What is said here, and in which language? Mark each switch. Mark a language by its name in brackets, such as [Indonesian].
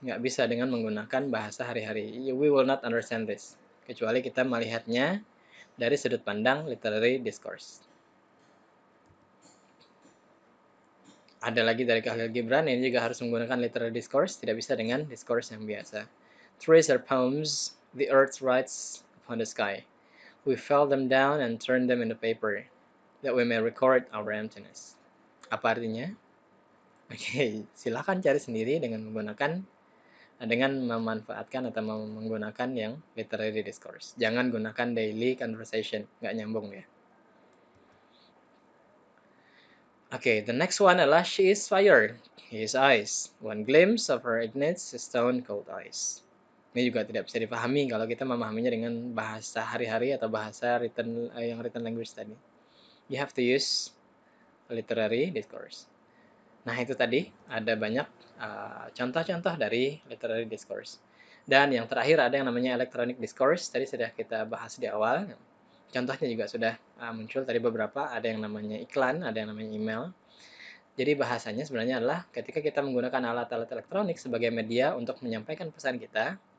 [Indonesian] Nggak bisa dengan menggunakan bahasa hari-hari. [English] We will not understand this. [Indonesian] Kecuali kita melihatnya dari sudut pandang literary discourse. Ada lagi dari Khalil Gibran, ini juga harus menggunakan literary discourse, tidak bisa dengan discourse yang biasa. [English] Trees are poems, the earth writes upon the sky. We fell them down and turned them into paper, that we may record our emptiness. [Indonesian] Apa artinya? Oke, silakan cari sendiri dengan memanfaatkan atau menggunakan yang literary discourse. Jangan gunakan daily conversation, nggak nyambung ya. [English] Okay, the next one [Indonesian] adalah [English] she is fire, he is ice. One glimpse of her ignites stone cold ice. [Indonesian] Ini juga tidak bisa dipahami kalau kita memahaminya dengan bahasa hari-hari atau bahasa yang written language tadi. [English] You have to use literary discourse. [Indonesian] Nah, itu tadi ada banyak contoh-contoh dari literary discourse. Dan yang terakhir ada yang namanya electronic discourse. Tadi sudah kita bahas di awal. Contohnya juga sudah muncul tadi beberapa. Ada yang namanya iklan, ada yang namanya email. Jadi bahasanya sebenarnya adalah ketika kita menggunakan alat-alat elektronik sebagai media untuk menyampaikan pesan kita.